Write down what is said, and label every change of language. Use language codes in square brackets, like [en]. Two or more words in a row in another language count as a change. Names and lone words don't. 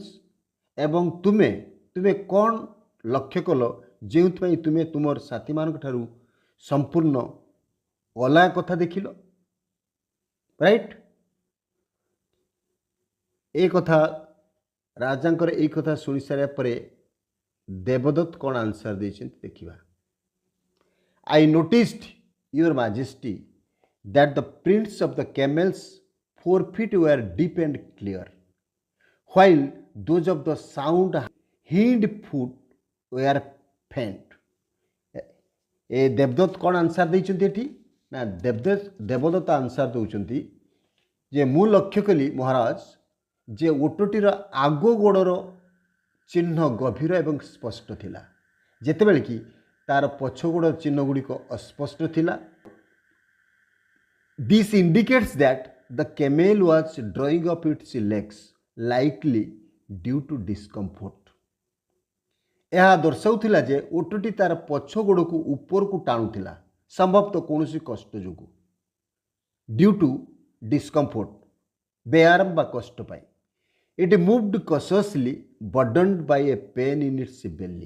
[or] ଏବଂ ତୁମେ କ'ଣ ଲକ୍ଷ୍ୟ କଲ ଯେଉଁଥିପାଇଁ ତୁମେ ତୁମର ସାଥୀମାନଙ୍କ ଠାରୁ ସମ୍ପୂର୍ଣ୍ଣ ଅଲଗା କଥା ଦେଖିଲ? ରାଇଟ୍? ଏ କଥା ରାଜାଙ୍କର ଏଇ କଥା ଶୁଣି ସାରିବା ପରେ ଦେବଦତ୍ତ କ'ଣ ଆନ୍ସର ଦେଇଛନ୍ତି ଦେଖିବା। [en] I noticed, your majesty, that the prints of the camel's forefeet were deep and clear, while those of the sound hind foot were faint. [or] ଏ ଦେବଦତ୍ତ କ'ଣ ଆନ୍ସର ଦେଇଛନ୍ତି ଏଠି ନା? ଦେବଦତ୍ତ ଆନ୍ସର ଦେଉଛନ୍ତି ଯେ ମୁଁ ଲକ୍ଷ୍ୟ କଲି ମହାରାଜ ଯେ ଓଟଟିର ଆଗ ଗୋଡ଼ର ଚିହ୍ନ ଗଭୀର ଏବଂ ସ୍ପଷ୍ଟ ଥିଲା, ଯେତେବେଳେ କି ତାର ପଛ ଗୋଡ଼ ଚିହ୍ନ ଗୁଡ଼ିକ ଅସ୍ପଷ୍ଟ ଥିଲା। [en] This indicates that the camel was drawing up its legs, likely due to discomfort. [or] ଏହା ଦର୍ଶାଉଥିଲା ଯେ ଓଟଟି ତାର ପଛ ଗୋଡ଼କୁ ଉପରକୁ ଟାଣୁଥିଲା, ସମ୍ଭବତଃ କୌଣସି କଷ୍ଟ ଯୋଗୁଁ। [en] due to discomfort, [or] ବେଆରାମ ବା କଷ୍ଟ ପାଇଁ। [en] It moved cautiously burdened by a pain in its belly.